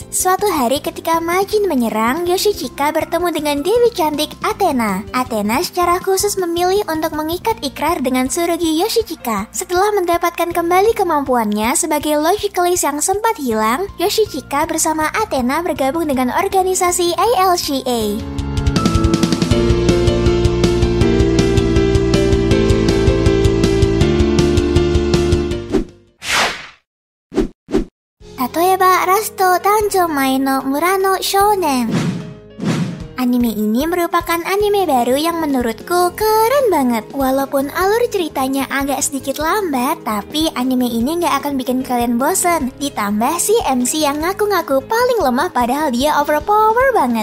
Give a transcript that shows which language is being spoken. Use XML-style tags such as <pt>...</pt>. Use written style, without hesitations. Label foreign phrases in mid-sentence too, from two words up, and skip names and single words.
<id>Suatu hari ketika Majin menyerang, Yoshichika bertemu dengan Dewi cantik Athena. Athena secara khusus memilih untuk mengikat ikrar dengan Tsurugi Yoshichika. Setelah mendapatkan kembali kemampuannya sebagai Logicalis yang sempat hilang, Yoshichika bersama Athena bergabung dengan organisasi ALCA. Tatoeba Rasto Danjo Mai no Mura no Shounen. Anime ini merupakan anime baru yang menurutku keren banget. Walaupun alur ceritanya agak sedikit lambat, tapi anime ini gak akan bikin kalian bosen. Ditambah si MC yang ngaku-ngaku paling lemah padahal dia overpower banget.</id>